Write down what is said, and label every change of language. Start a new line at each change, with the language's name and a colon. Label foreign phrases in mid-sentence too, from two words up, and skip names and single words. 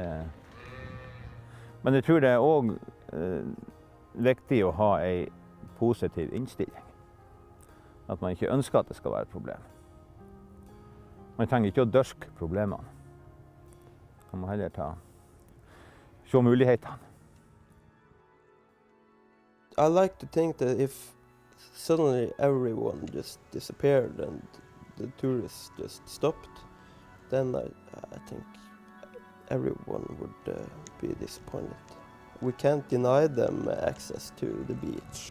Norwegian: Men jeg tror det er også viktig å ha en positiv innstilling. At man ikke ønsker at det skal være et problem. Man trenger ikke å dørke problemene. Man må heller se mulighetene.
English: I like to think that if suddenly everyone just disappeared and the tourists just stopped, then I think everyone would be disappointed. We can't deny them access to the beach.